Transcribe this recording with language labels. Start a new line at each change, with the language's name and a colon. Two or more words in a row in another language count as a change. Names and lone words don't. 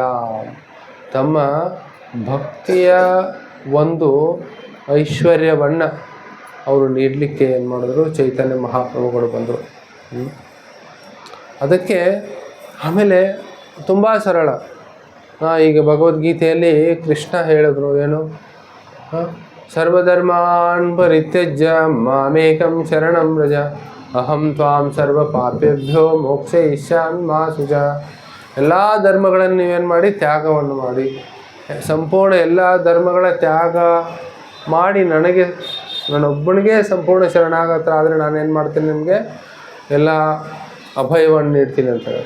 Kannada: ತಮ್ಮ ಭಕ್ತಿಯ ಒಂದು ಐಶ್ವರ್ಯವನ್ನು ಅವರು ನೀಡಲಿಕ್ಕೆ ಏನು ಮಾಡಿದ್ರು, ಚೈತನ್ಯ ಮಹಾಪ್ರಭುಗಳು ಬಂದರು. ಅದಕ್ಕೆ ಆಮೇಲೆ ತುಂಬ ಸರಳ. ಈಗ ಭಗವದ್ಗೀತೆಯಲ್ಲಿ ಕೃಷ್ಣ ಹೇಳಿದ್ರು ಏನು,
Sanskrit: ಸರ್ವಧರ್ಮಾನ್ ಪರಿತ್ಯಜ್ಯ ಮಾಮೇಕಂ ಶರಣಂ ವ್ರಜ ಅಹಂ ತ್ವಾಂ ಸರ್ವ ಪಾಪೇಭ್ಯೋ ಮೋಕ್ಷಯಿಷ್ಯಾಮಿ ಮಾ ಶುಚಃ.
Kannada: ಎಲ್ಲ ಧರ್ಮಗಳನ್ನು ನೀವೇನು ಮಾಡಿ, ತ್ಯಾಗವನ್ನು ಮಾಡಿ, ಸಂಪೂರ್ಣ ಎಲ್ಲ ಧರ್ಮಗಳ ತ್ಯಾಗ ಮಾಡಿ ನನ್ನೊಬ್ಬನಿಗೆ ಸಂಪೂರ್ಣ ಶರಣಾಗತ ಆದರೆ ನಾನೇನು ಮಾಡ್ತೀನಿ, ನಿಮಗೆ ಎಲ್ಲ ಅಭಯವನ್ನು ನೀಡ್ತೀನಿ ಅಂತ ಹೇಳಿ.